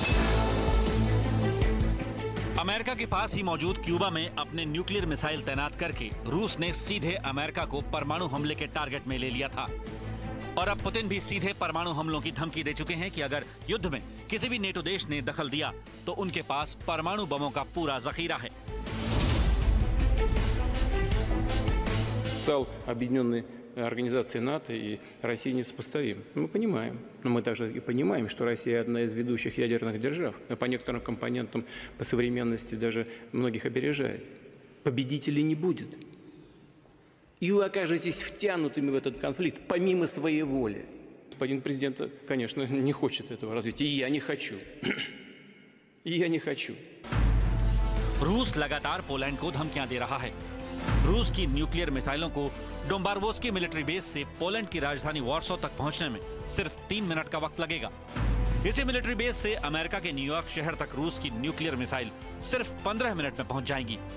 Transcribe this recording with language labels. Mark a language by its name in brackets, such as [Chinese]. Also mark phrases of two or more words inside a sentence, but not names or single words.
[Hindi] अमेरिका के पास ही मौजूद क्यूबा में अपने [English] nuclear missile [Hindi] तैनात करके रूस ने सीधे अमेरिका को परमाणु हमले के टारगेट में ले लिया था। और अब पुतिन भी सीधे परमाणु हमलों की धमकी दे चुके हैं कि अगर युद्ध में किसी भी नेटो देश ने दखल दिया तो उनके पास परमाणु बमों का पूरा जखीरा है। [Russian] Потенциал объединенной организации НАТО и России несопоставим. Мы понимаем. Но мы также и понимаем, что Россия одна из ведущих ядерных держав. А по некоторым компонентам, по современности даже многих опережает. Победителей не будет. И вы окажетесь втянутыми в этот конфликт помимо своей воли. Господин президент, конечно, не хочет этого развития. И я не хочу. И я не хочу. [Hindi] रूस लगातार पोलैंड को धमकियां दे रहा है। रूस की [English] nuclear missiles [Hindi] को डोम्बारोवस्की [English] military base [Hindi] से पोलैंड की राजधानी वॉर्सो तक पहुंचने में सिर्फ 3 मिनट का वक्त लगेगा। इसी [English] military base [Hindi] से अमेरिका के न्यूयॉर्क शहर तक रूस की [English] nuclear missile [Hindi] सिर्फ 15 मिनट में पहुंच जाएंगी।